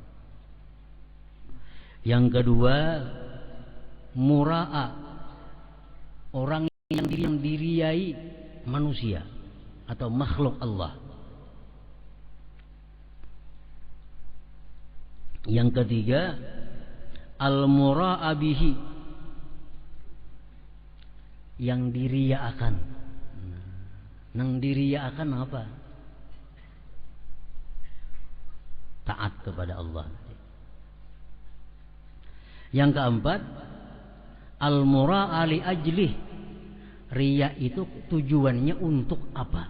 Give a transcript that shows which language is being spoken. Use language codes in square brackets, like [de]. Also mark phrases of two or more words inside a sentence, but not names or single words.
[id] Yang kedua, mura'a, orang yang diriai manusia atau makhluk Allah. Yang ketiga, [ar] al-mura'a bihi, [id] yang diriakan. [bjn] Nang diriakan apa? Taat kepada Allah. [id] Yang keempat, [ar] al-mura'a li ajlih, [id] riya itu tujuannya untuk apa?